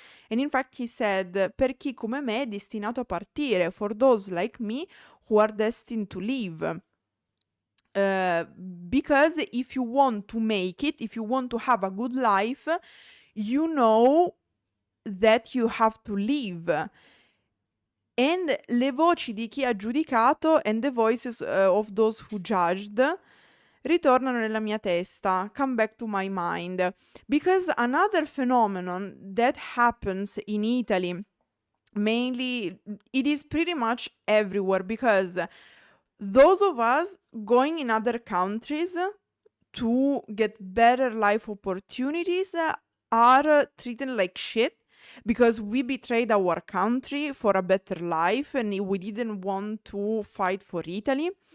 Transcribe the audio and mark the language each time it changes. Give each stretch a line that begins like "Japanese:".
English: And in fact, he said,
Italian: per chi come me è destinato a partire,
English: for those like me who are destined to leave. Because if you want to make it, if you want to have a good life, you know that you have to leave. And
Italian: le voci di chi ha giudicato,
English: and the voices of those who judged,
Italian: ritornano nella mia testa,
English: come back to my mind. Because another phenomenon that happens in Italy, mainly, it is pretty much everywhere, because those of us going in other countries to get better life opportunities are treated like shit because we betrayed our country for a better life and we didn't want to fight for Italy.